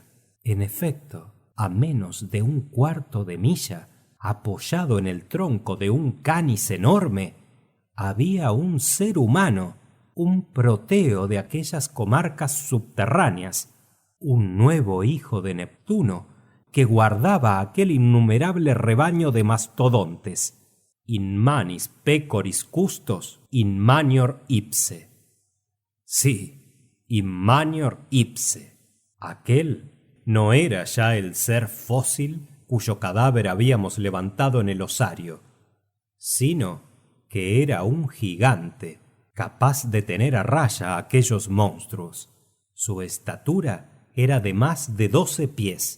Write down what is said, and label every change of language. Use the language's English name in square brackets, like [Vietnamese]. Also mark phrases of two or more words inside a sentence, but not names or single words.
[Spanish] En efecto, a menos de un cuarto de milla, apoyado en el tronco de un canis enorme, había un ser humano, un proteo de aquellas comarcas subterráneas, un nuevo hijo de Neptuno, que guardaba aquel innumerable rebaño de mastodontes. [Latin] In manis pecoris custos, in manior ipse. [Spanish] Sí, [Latin] in manior ipse. [Spanish] Aquel no era ya el ser fósil cuyo cadáver habíamos levantado en el osario, sino que era un gigante capaz de tener a raya a aquellos monstruos. Su estatura era de más de 12 pies.